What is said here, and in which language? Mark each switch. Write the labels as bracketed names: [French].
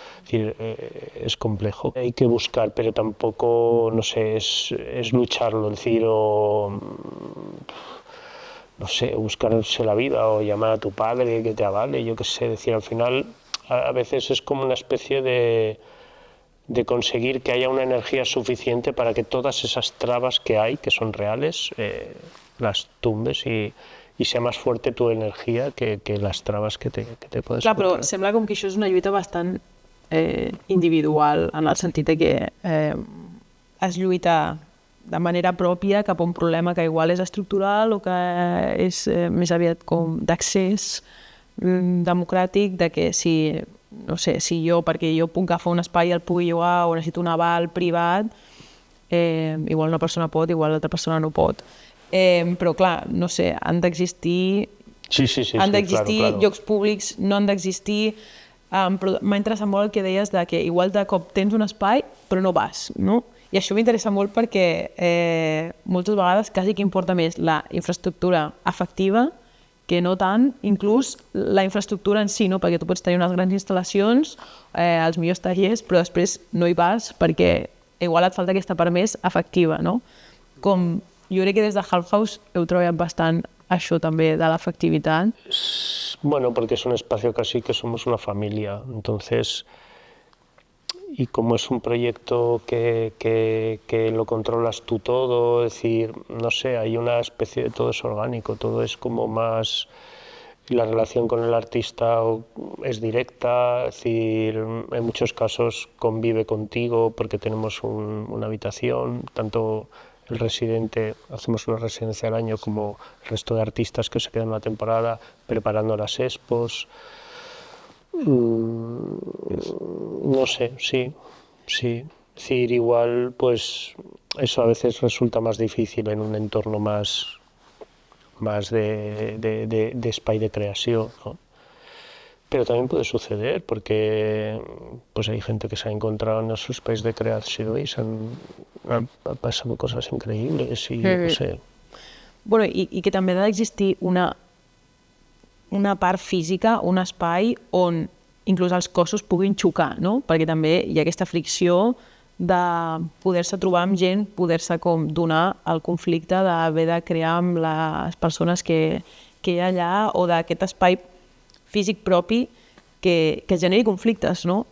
[Spanish] Es decir, es complejo. Hay que buscar, pero tampoco, no sé, es lucharlo, es decir, o no sé, buscarse la vida o llamar a tu padre que te avale, yo qué sé, decir, al final a veces es como una especie de conseguir que haya una energía suficiente para que todas esas trabas que hay, que son reales, las tumbes y sea más fuerte tu energia que las trabas que te puedes [Catalan] Clar, però [Spanish] encontrar. [Catalan] sembla com que això és una lluita bastant individual, en el sentit de que es lluita de manera pròpia cap a un problema que igual és estructural o que és més aviat com d'accés democràtic, de que si, no sé, si jo, perquè jo puc agafar un espai i el pugui llogar o necessito un aval privat, igual una persona pot, igual l'altra persona no pot. Però clar, no sé, han d'existir han d'existir [Spanish] claro. [Catalan] llocs públics, no han d'existir... Però m'ha interessat molt el que deies de que igual de cop tens un espai però no vas, no? I això m'interessa molt perquè moltes vegades quasi que importa més la infraestructura afectiva que no tant, inclús la infraestructura en si, no? Perquè tu pots tenir unes grans instal·lacions, els millors tallers, però després no hi vas perquè igual et falta aquesta part més afectiva, no? Com jo crec que des de Half House heu treballat bastant això també de l'afectivitat. [Spanish] Bueno, porque es un espacio casi que somos una familia, entonces, y como es un proyecto que lo controlas tú todo, es decir, no sé, hay una especie de todo es orgánico, todo es como más, la relación con el artista es directa, es decir, en muchos casos convive contigo porque tenemos una habitación, tanto el residente, hacemos una residencia al año, como el resto de artistas que se quedan una temporada preparando las expos. No sé, sí. Es decir, igual, pues eso a veces resulta más difícil en un entorno más de espai de creación, ¿no? Pero también puede suceder porque pues hay gente que se ha encontrado en esos espacios de creación y han pasado cosas increíbles y no sé. [Catalan] Bueno, i que també ha d'existir una part física, un espai on inclús els cossos puguin xocar, no? Perquè també hi ha aquesta fricció de poder-se trobar amb gent, poder-se com donar el conflicte d'haver de crear amb les persones que hi ha allà o d'aquest espai físic propi que generi conflictes, no?